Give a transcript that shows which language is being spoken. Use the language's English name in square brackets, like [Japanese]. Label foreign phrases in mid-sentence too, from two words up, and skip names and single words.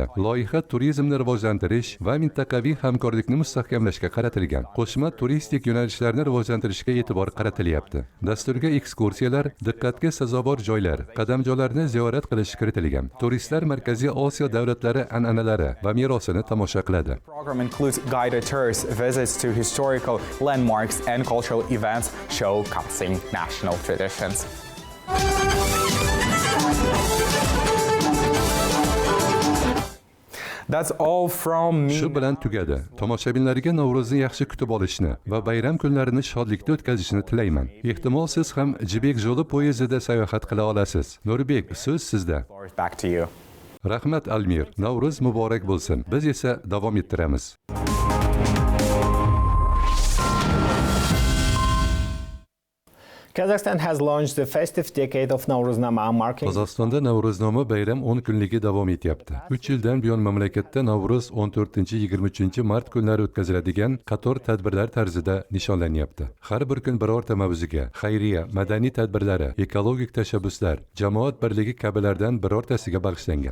[Uzbek] Loyiha turizmni rivojlantirish va mintaqaviy hamkorlikni mustahkamlashga qaratilgan. Qo'shma turistik yo'nalishlarni rivojlantirishga e'tibor qaratilyapti. Dasturga ekskursiyalar, diqqatga sazovor joylar, qadamjolarni ziyorat qilish kiritilgan. Turistlar Markaziy Osiyo davlatlari an'analari va merosini tomosha qiladi. [English] The program includes guided tours, visits to historical landmarks and cultural events showcasing national traditions. That's all from me. [Uzbek] Shu bilan tugadi. Tomoshabinlarga Navro'zni yaxshi kutib olishni va bayram kunlarini shodlikda o'tkazishni tilayman. Ehtimol siz ham Jibek yo'li poyezdida sayohat qila olasiz. Nurbek, so'z sizda. [English] Back to you. [Uzbek] Rahmat Almir. Navro'z muborak bo'lsin. Biz esa davom ettiramiz. [English] Kazakhstan has launched the festive decade of Nowruznama marking. [Uzbek] Qozog'istonda Navro'znoma bayram 10 kunligi davom etyapti. 3 yildan buyon mamlakatda Navro'z 14-23 mart kunlari o'tkaziladigan qator tadbirlar tarzida nishonlanyapti. Har bir kun birorta mavzuga, xayriya, madaniy tadbirlari, ekologik tashabbuslar, jamoat birligi kabilardan birortasiga bag'ishlangan.